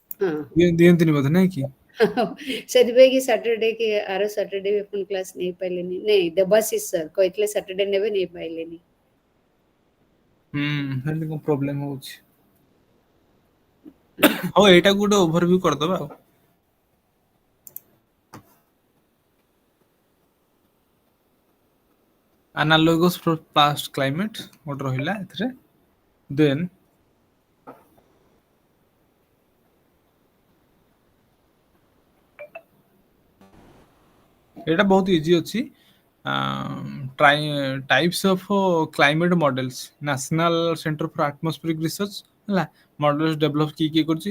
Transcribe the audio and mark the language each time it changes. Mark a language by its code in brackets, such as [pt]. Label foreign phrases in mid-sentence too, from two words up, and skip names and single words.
[or] ଦିଅନ୍ତିନି ବୋଧେ ନାଇଁ କି ସେଥିପାଇଁ କି ସାଟରଡେ କି ଆର ସାଟରଡେ ବି ଆପଣ କ୍ଲାସ୍ ନେଇପାରିଲେନି? ନାଇଁ ଦେବାଶିଷ ସାର୍ କହିଥିଲେ ସାଟରଡେ ନେବେ, ନେଇପାରିଲେନି। ସେମିତି କଣ ପ୍ରୋବ୍ଲେମ ହଉଛି? ହଉ ଏଇଟାକୁ ଗୋଟେ ଓଭରଭ୍ୟୁ କରିଦବା ଆଉ। [en] Analogous for past climate [or] ଗୋଟେ ରହିଲା ଏଥିରେ। Then ଏଇଟା ବହୁତ ଇଜି ଅଛି। [en] Types of climate models, National Center for Atmospheric Research ହେଲା models develop [or] କିଏ କରୁଛି?